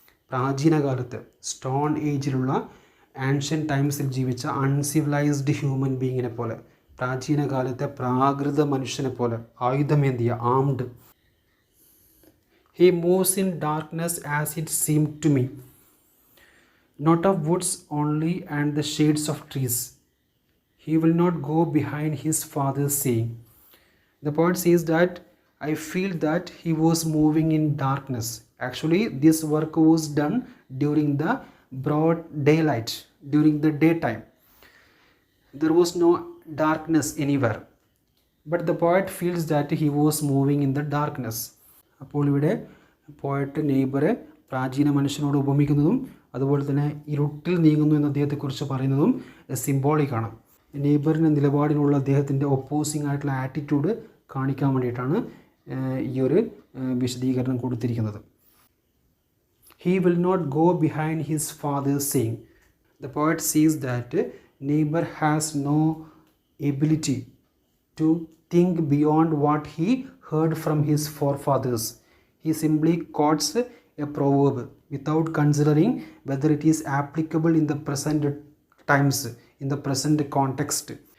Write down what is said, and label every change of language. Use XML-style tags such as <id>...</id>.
<ml>പ്രാചീന കാലത്ത് stone ഏജിലുള്ള ancient ടൈംസിൽ ജീവിച്ച അൺസിവിലൈസ്ഡ് ഹ്യൂമൻ ബീയിങ്ങിനെ പോലെ, പ്രാചീന കാലത്തെ പ്രാകൃത മനുഷ്യനെ പോലെ, ആയുധമേന്തിയ armed.</ml> <en>He moves in darkness as it seemed to me, not of woods only and the shades of trees. He will not go behind his father's saying. The poet says that I feel that he was moving in darkness. Actually, this work was done during the broad daylight, during the daytime. There was no darkness anywhere. But the poet feels that he was moving in the darkness.</en> <ml>അപ്പോൾ ഇവിടെ poet നെയ്ബറെ പ്രാചീന മനുഷ്യനോട് ഉപമിക്കുന്നതും അതുപോലെ തന്നെ ഇരുട്ടിൽ നീങ്ങുന്നു എന്ന് അദ്ദേഹത്തെക്കുറിച്ച് പറയുന്നതും സിംബോളിക്കാണ്. നെയ്ബറിൻ്റെ നിലപാടിനുള്ള അദ്ദേഹത്തിൻ്റെ ഒപ്പോസിംഗ് ആയിട്ടുള്ള ആറ്റിറ്റ്യൂഡ് കാണിക്കാൻ വേണ്ടിയിട്ടാണ് ഈ ഒരു വിശദീകരണം കൊടുത്തിരിക്കുന്നത്.</ml> <en>He will not go behind his father's saying. The poet sees that neighbor has no ability to think beyond what he heard from his forefathers. He simply quotes a proverb without considering whether it is applicable in the present times, in the present context.</en>